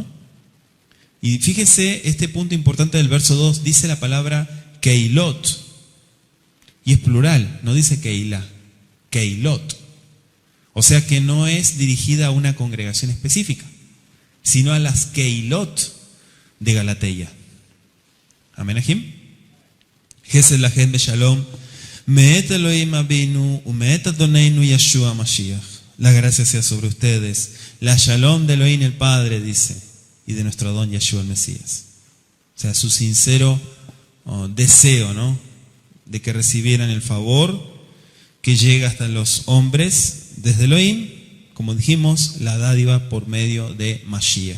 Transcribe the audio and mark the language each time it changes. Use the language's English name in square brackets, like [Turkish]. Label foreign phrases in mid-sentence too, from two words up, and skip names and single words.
[Spanish] Y fíjese este punto importante del verso 2, dice la palabra keilot, y es plural, no dice keilá, keilot. O sea que no es dirigida a una congregación específica, sino a las keilot de Galatea. Amén, Ajim. [Hebrew] חסד להם בשלום, מאת אלוהים אבינו, ומאת אדונינו ישוע משיח. [Spanish] La gracia sea sobre ustedes, la shalom de Elohim el Padre, dice, y de nuestro Adón Yeshua el Mesías. O sea, su sincero deseo, ¿no?, de que recibieran el favor que llega hasta los hombres desde Elohim, como dijimos, la dádiva por medio de Mashiach.